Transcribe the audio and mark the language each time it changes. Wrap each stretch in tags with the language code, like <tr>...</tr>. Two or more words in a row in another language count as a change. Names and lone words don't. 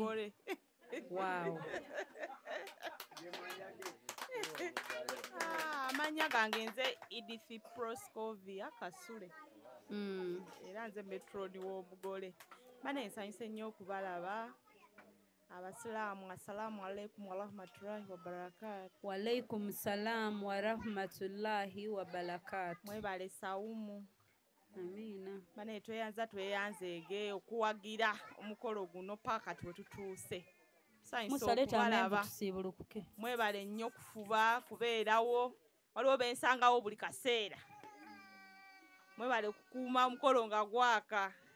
<lg>Wow. Amanya gange nze Edith Proscovia Kasule. Era nze Metroni w'omugole. Bane nsanyuse nnyo okubalaba. Abasiraamu,</lg> <ar>السلام عليكم ورحمة الله وبركاته. وعليكم السلام ورحمة الله وبركاته.</ar> <lg>Mwebale Saumu. Amina. Bane tweyanzeege okuwagira omukolo guno paka twetutuuse. Mwebale nnyo okufuba kubeerawo. Waliwo bensangawo buli kaseera. Mwebale okukuuma omukolo nga gwaka.</lg>